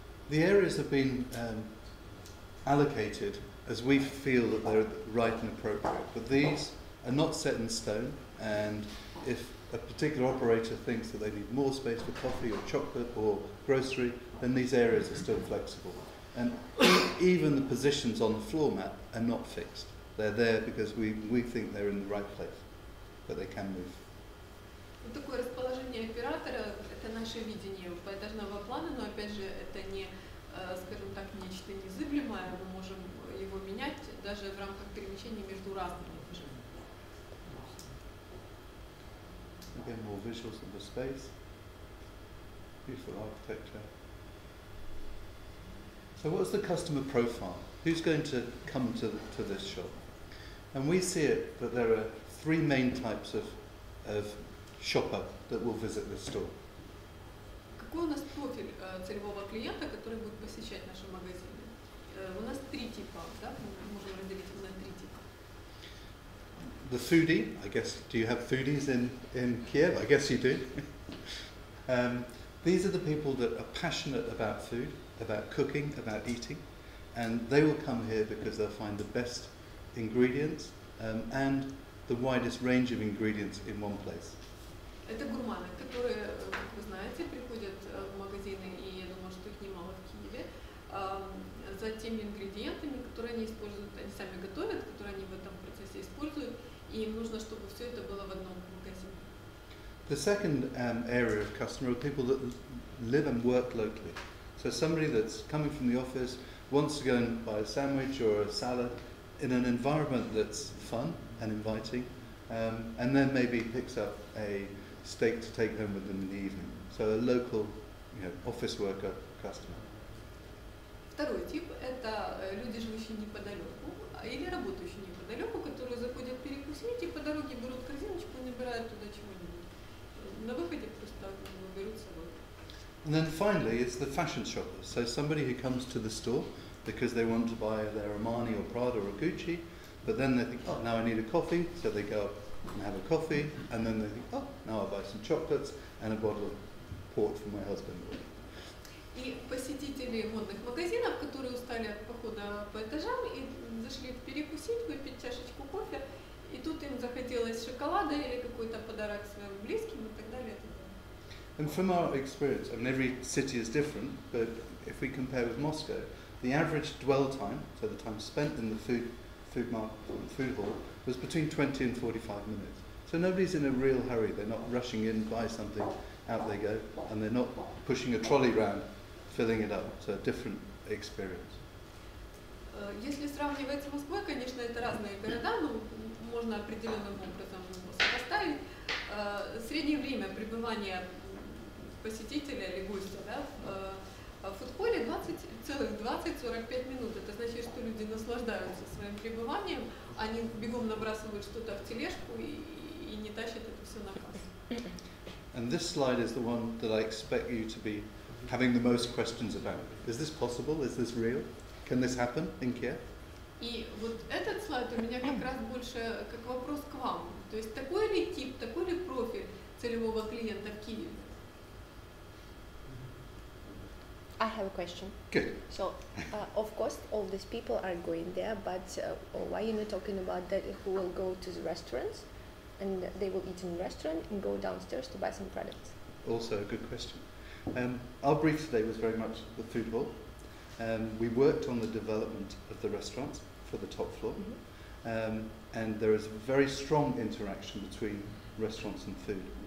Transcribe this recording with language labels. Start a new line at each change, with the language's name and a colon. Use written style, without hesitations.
English: The areas have been allocated as we feel that they're right and appropriate, but these are not set in stone, and if a particular operator thinks that they need more space for coffee or chocolate or grocery, then these areas are still flexible. And even the positions on the floor mat are not fixed. They're there because we think they're in the right place, but they can move.
Russian: Вот такое расположение оператора – это наше видение поэтажного плана, но опять же это не, скажем так, нечто незыблемое, мы можем его менять даже в рамках перемещения между разными этажами.
English: Again, more visuals of the space. Beautiful architecture. So what's the customer profile? Who's going to come to this shop? And we see it that there are three main types of shopper that will visit this store.
Russian: Какой у нас профиль целевого клиента, который будет посещать наши магазины? У нас три типа, да? Мы можем разделить их на три типа.
English: The foodie, I guess, do you have foodies in Kiev? I guess you do. These are the people that are passionate about food, about cooking, about eating, and they will come here because they'll find the best ingredients and the widest range of ingredients in one place.
Russian: Это гурманы, которые, как вы знаете, приходят в магазины, и я думаю, что их немало в Киеве, за теми ингредиентами, которые они используют, они сами готовят, которые они в этом процессе используют, и им нужно, чтобы все это было в одном магазине.
English: The second area of customer are people that live and work locally. So somebody that's coming from the office wants to go and buy a sandwich or a salad in an environment that's fun and inviting, and then maybe picks up a steak to take home with them in the evening. So a local, office worker customer.
Russian: Второй тип – это люди, живущие неподалеку или работающие неподалеку, которые заходят перекусить перекусить, и по дороге берут корзиночку и набирают туда чего-нибудь. На выходе просто берут с собой.
English: And then finally, it's the fashion shoppers. So somebody who comes to the store because they want to buy their Armani or Prada or Gucci, but then they think, oh, now I need a coffee, so they go up and have a coffee, and then they think, oh, now I'll buy some chocolates and a bottle of port for my husband.
Russian: И посетители модных магазинов, которые устали от похода по этажам и зашли перекусить, выпить чашечку кофе, и тут им захотелось шоколада или какой-то подарок своим близким и так далее.
English: And from our experience, I mean, every city is different, but if we compare with Moscow, the average dwell time, so the time spent in the food hall, was between 20 and 45 minutes. So nobody's in a real hurry. They're not rushing in, buy something, out they go, and they're not pushing a trolley round, filling it up. So a different experience.
Russian: Если сравнивать с Москвой, конечно, это разные города, но можно определенным образом сопоставить. Среднее время пребывания посетителя или гостя, да, в фудхолле 20-45 минут. Это значит, что люди наслаждаются своим пребыванием, они бегом набрасывают что-то в тележку и не тащат это все на кассу.
English: And this slide is the one that I expect you to be having the most questions about. Is this possible? Is this real? Can this happen in Kiev?
Russian: И вот этот слайд у меня как раз больше как вопрос к вам. То есть такой ли тип, такой ли профиль целевого клиента в Киеве?
English: I have a question. Good. So, of course, all these people are going there, but why are you not talking about that who will go to the restaurants and they will eat in the restaurant and go downstairs to buy some products? Also a good question. Our brief today was very much the food hall. We worked on the development of the restaurants for the top floor, and there is very strong interaction between restaurants and food.